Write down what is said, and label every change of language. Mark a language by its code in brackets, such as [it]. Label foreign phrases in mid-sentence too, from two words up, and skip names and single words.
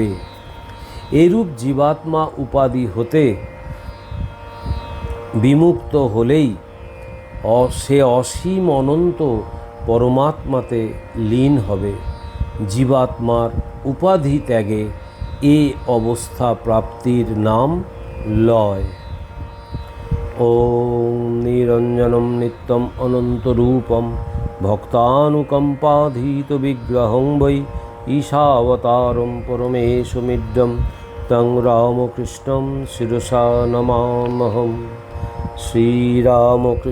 [bn] এরূপ জীবাত্মা উপাধি হতে বিমুক্ত হলেই সে অসীম অনন্ত পরমাত্মাতে লীন হবে। জীবাত্মার উপাধি ত্যাগে এ অবস্থা প্রাপ্তির নাম লয়। [sa] ওম নিরঞ্জনম নিত্যম অনন্তরূপম ভক্তানুকম্পাধীত বিগ্রহং বৈ ঈশাবতারম পরমেশমিড্ডম তং রামকৃষ্ণম শিরসা নমামহম।